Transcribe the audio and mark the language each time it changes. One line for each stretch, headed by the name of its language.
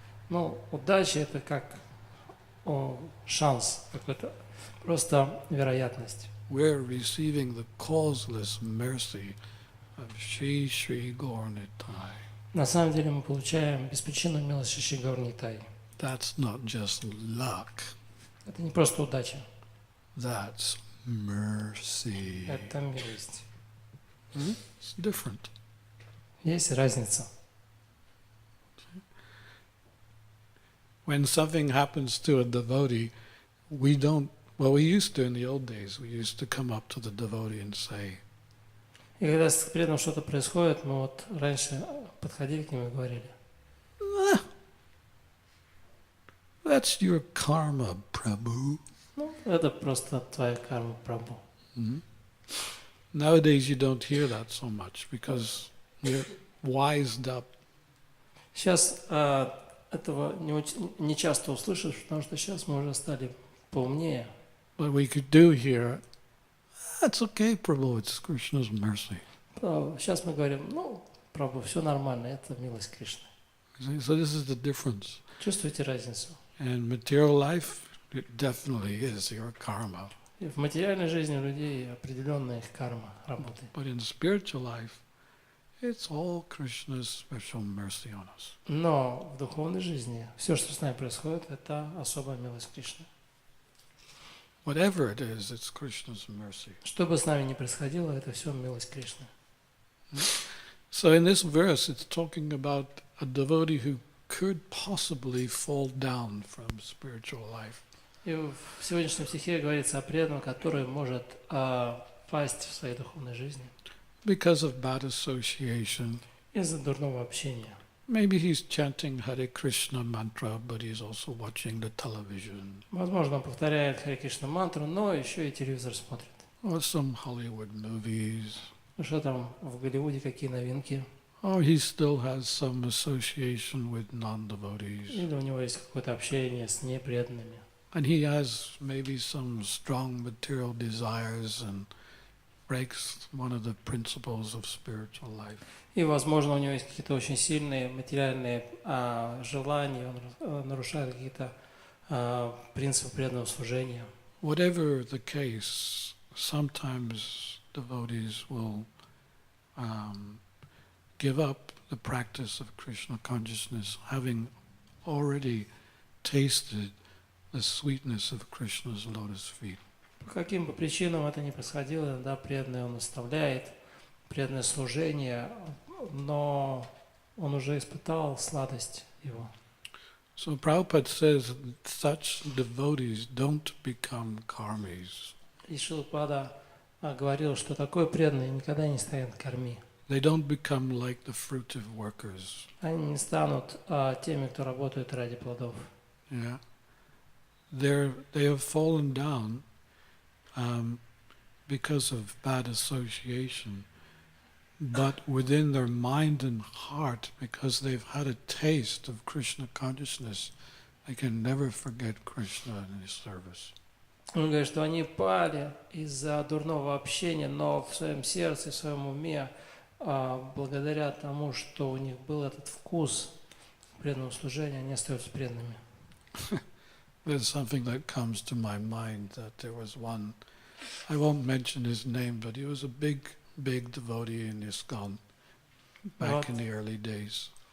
Russian: Ну, удача это как шанс, какой-то просто вероятность.
English: We're receiving the causeless mercy of Shri Shri Gaura Nitai.
Russian: На самом деле мы получаем беспричинную милость Шри Шри Гаура Нитай.
English: That's not just luck.
Russian: Это не просто удача,
English: That's mercy.
Russian: это милость.
English: It's different.
Russian: Есть разница.
English: When something happens to a devotee, we don't, well, we used to in the old days, we used to come up to the devotee and say,
Russian: И когда с преданным что-то происходит, мы вот раньше подходили к нему и говорили,
English: That's your karma, Prabhu.
Russian: Ну, это просто твоя карма, Прабху. Mhm.
English: Nowadays you don't hear that so much because we're wised up.
Russian: Сейчас этого не часто услышишь, потому что сейчас мы уже стали поумнее.
English: But we could do here, that's okay, Prabhu, it's Krishna's mercy.
Russian: Сейчас мы говорим, ну, Прабху, все нормально, это милость Кришны.
English: So this is the difference.
Russian: Чувствуете разницу?
English: And material life, it definitely is your karma.
Russian: И в материальной жизни у людей определенная их карма работает.
English: But in spiritual life, it's all Krishna's special mercy on us.
Russian: Но в духовной жизни все, что с нами происходит, это особая милость Кришны.
English: Whatever it is, it's Krishna's mercy.
Russian: Что бы с нами ни происходило, это все милость Кришны.
English: So in this verse, it's talking about a devotee who could possibly fall down from spiritual life.
Russian: И в сегодняшнем стихе говорится о преданном, который может пасть в своей духовной жизни
English: Because of bad association.
Russian: из-за дурного общения.
English: Maybe he's chanting Hare Krishna mantra, but he's also watching the television.
Russian: Возможно, он повторяет Харе Кришна мантру, но еще и телевизор смотрит.
English: Or some Hollywood movies.
Russian: Ну что там в Голливуде, какие новинки?
English: Or he still has some association with non-devotees.
Russian: Или у него есть какое-то общение с непреданными.
English: And he has maybe some strong material desires and breaks one of the principles of spiritual life.
Russian: И, возможно, у него есть какие-то очень сильные материальные желания, он нарушает какие-то принципы преданного служения.
English: Whatever the case, sometimes devotees will give up the practice of Krishna consciousness, having already tasted the sweetness of Krishna's lotus feet.
Russian: По каким бы причинам это ни происходило, да, преданный он оставляет преданное служение, но он уже испытал сладость его.
English: So Prabhupada says such devotees don't become karmis.
Russian: И Шилпада говорил, что такой преданный никогда не станет карми.
English: They don't become like the fruitive workers.
Russian: Они не станут теми, кто работает ради плодов.
English: Yeah, they have fallen down because of bad association, but within their mind and heart, because they've had a taste of Krishna consciousness, they can never forget Krishna and His service.
Russian: Он говорит, что они пали из-за дурного общения, но в своем сердце, в своем уме, благодаря тому, что у них был этот вкус преданного служения, они остаются преданными.
English: There's something that comes to my mind that there was one, I won't mention his name, but he was a big devotee in ISKCON back in the early days.